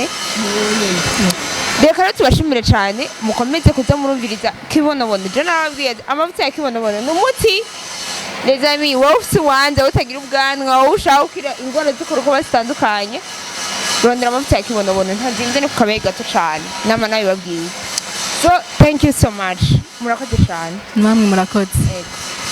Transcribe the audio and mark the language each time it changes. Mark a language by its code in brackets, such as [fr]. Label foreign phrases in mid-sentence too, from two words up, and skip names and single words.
[rn] Reka rero tubashimire cyane, mukomeze kuza murumviriza Kibonobono. Je nababwiye amavuta ya Kibonobono ni umuti. [fr] Les amis, [rn] wowe ufite uwanze utagira ubwanwa, wowe ushaka gukira indwara z'urukoba zitandukanye, rondera amavuta ya Kibonobono, ntazinze ni ku kabehe gato cyane. Nama nabibabwiye. [en] So thank you so much. [rn] Murakoze cyane. Namwe murakoze.